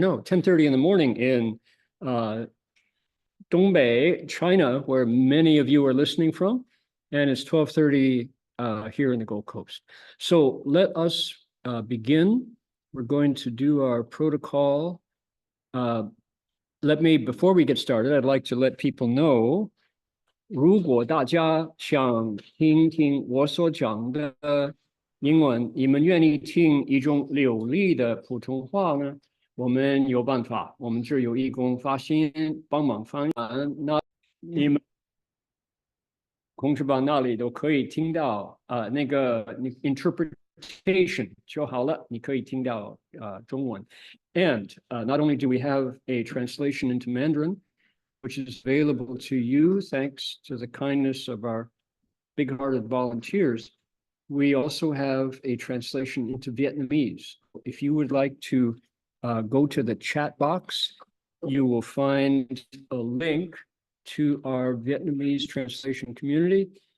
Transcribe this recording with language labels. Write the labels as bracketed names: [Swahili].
[English] No, 10:30 in the morning in Dongbei, China, where many of you are listening from. And it's 12:30 here in the Gold Coast. So let us begin. We're going to do our protocol. Before we get started, I'd like to let people know, [Chinese] 如果大家想听听我所讲的英文，你们愿意听一种流利的普通话呢？我们有办法，我们这有义工发心帮忙翻译，那你们控制板那里都可以听到那个interpretation 就好了，你可以听到中文。 [English] And not only do we have a translation into Mandarin, which is available to you thanks to the kindness of our big-hearted volunteers, we also have a translation into Vietnamese. If you would like to go to the chat box, you will find a link to our Vietnamese translation community.